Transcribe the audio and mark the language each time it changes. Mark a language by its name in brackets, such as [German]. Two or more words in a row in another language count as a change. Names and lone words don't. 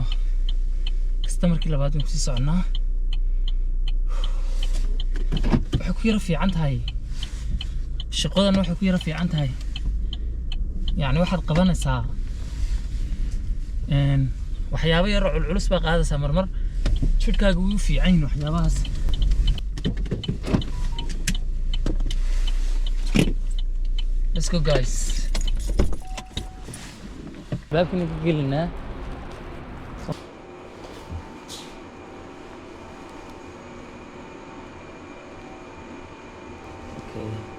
[Somali] Customerkii labaad waan ku sii soconaa. Waxay ku yara fiican tahay. Shaqadan waxay ku yara fiican tahay. Yacni waxaad qabanaysaa waxyaabo yar oo culus baa qaadaysaa marmar jidhkaaga wuu fiican yahay waxyaabahaas. [English] Let's go guys. [Somali] Baabkii ku gelinaa. Okay.